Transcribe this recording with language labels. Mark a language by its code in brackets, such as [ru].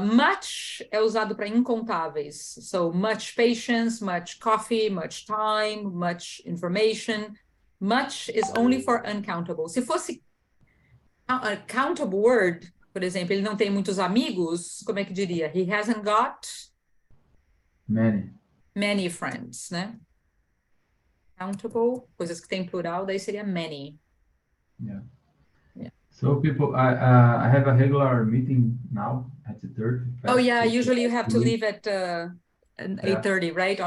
[pt] Much é usado para incontáveis. [en] So, much patience, much coffee, much time, much information. Much is only for uncountable. [pt] Se fosse [en] a countable word, [pt] por exemplo, ele não tem muitos amigos, como é que diria? [en] He hasn't got many friends, né? [pt] Countable, coisas que tem plural, daí seria many. [en] Yeah. Yeah. So people, I have a regular meeting now at 8:30. Oh yeah, usually you have to leave at 8:30, right?